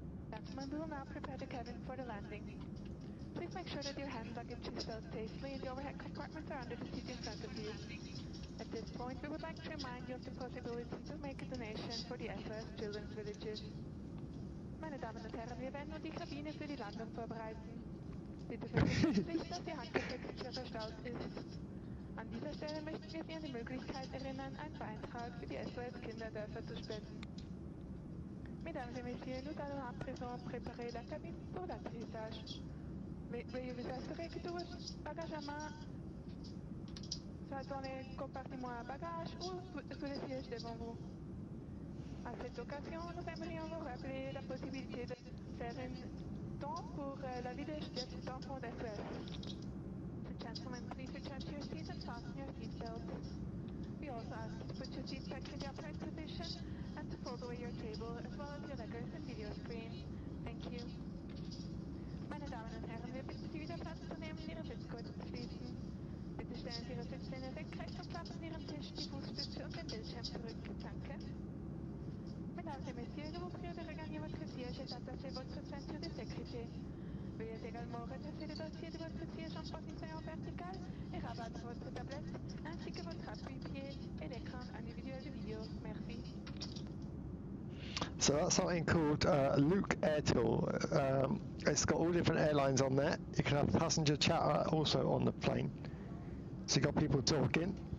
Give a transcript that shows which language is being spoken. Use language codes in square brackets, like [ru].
[en] Gentlemen, we will now prepare the cabin for the landing. Please make sure that your hand luggage is stowed safely and the overhead compartments are under the seat in front of you. At this point, we would like to remind you of the possibility to make a donation for the SOS Children's Villages. [de] Meine Damen und Herren, wir werden nun die Kabine für die Landung vorbereiten. Bitte vergessen Sie nicht, dass Ihr Handgepäck sicher verstaut ist. An dieser Stelle möchten wir Sie an die Möglichkeit erinnern, einen Beitrag für die SOS Kinderdörfer zu spenden. [fr] Mesdames et messieurs, nous allons à présent préparer la cabine pour l'atterrissage. Veuillez vous assurer que tous vos bagages à main soient dans les compartiments à bagages ou sous les sièges devant vous. À cette occasion, nous aimerions vous rappeler la possibilité de faire un don pour la vie d'enfants d'SOS. [en] So gentlemen, please return to your seat and fasten your seatbelts. We also ask you to put your seat back in the upright position and to fold away your table as well as your leggings and video screen. Thank you. [de] Meine Damen und Herren, wir bitten Sie wieder Platz zu nehmen und Ihre Sitzgurte zu schließen. Bitte stellen Sie Ihre Sitzlehne senkrecht und klappen Sie Ihren Tisch, die Fußstütze und den Bildschirm zurück. Danke. [fr] Mesdames et messieurs, nous vous prions de regagner votre siège et d'attacher votre ceinture de sécurité. Veuillez également redresser le dossier de votre siège en position verticale et rabattre votre tablette ainsi que votre appui-pied et l'écran individuel de vidéo. Merci. [en] So that's something called Luke Air Tool. It's got all different airlines on there. You can have passenger chatter also on the plane. So you got people talking.